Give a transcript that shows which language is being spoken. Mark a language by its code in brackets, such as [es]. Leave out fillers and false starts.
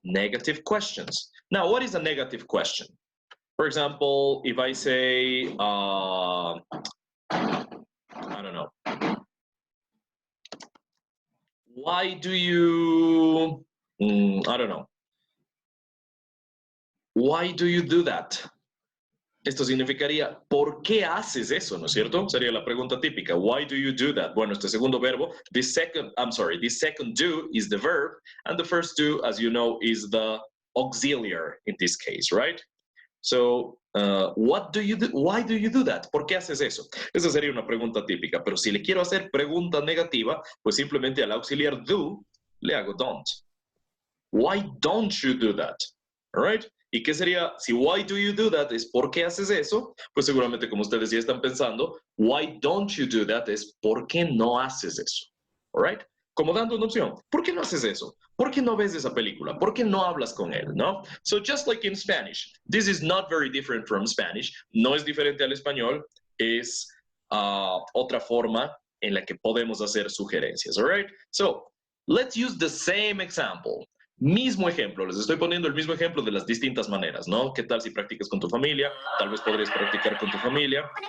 [en] Negative questions. Now, what is a negative question? For example, if I say, I don't know, why do you, I don't know, why do you do that? [es] Esto significaría, ¿por qué haces eso? ¿No es cierto? Sería la pregunta típica. [en] Why do you do that? [es] Bueno, este segundo verbo, [en] this second do is the verb, and the first do, as you know, is the auxiliary in this case, right? So, what do you do? Why do you do that? [es] ¿Por qué haces eso? Esa sería una pregunta típica, pero si le quiero hacer pregunta negativa, pues simplemente al auxiliar do, le hago don't. [en] Why don't you do that? All right? [es] ¿Y qué sería? Si [en] why do you do that [es] es ¿por qué haces eso? Pues seguramente como ustedes ya están pensando, [en] why don't you do that [es] es ¿por qué no haces eso? [en] All right? [es] Como dando una opción. ¿Por qué no haces eso? ¿Por qué no ves esa película? ¿Por qué no hablas con él? ¿No? [en] So just like in Spanish, this is not very different from Spanish. [es] No es diferente al español. Es otra forma en la que podemos hacer sugerencias. [en] All right? So let's use the same example. [es] Mismo ejemplo, les estoy poniendo el mismo ejemplo de las distintas maneras, ¿no? ¿Qué tal si practicas con tu familia? Tal vez podrías practicar con tu familia.